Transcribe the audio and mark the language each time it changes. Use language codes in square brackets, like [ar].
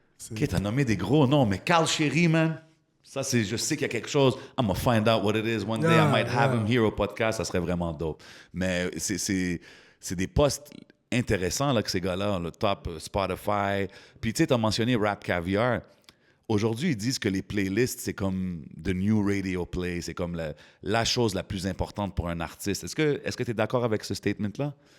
[fr] OK, t'as nommé des gros noms, mais Carl Chéry, man, ça, c'est, je sais qu'il y a quelque chose. [en] I'm gonna find out what it is. One day, I might have him here [fr] au podcast. Ça serait vraiment dope. Mais c'est des posts intéressants, là, que ces gars-là, le top Spotify. Puis, tu sais, t'as mentionné Rap Caviar. Aujourd'hui, ils disent que les playlists, c'est comme [en] the new radio play. [fr] C'est comme la chose la plus importante pour un artiste. Est-ce que tu es d'accord avec ce statement-là?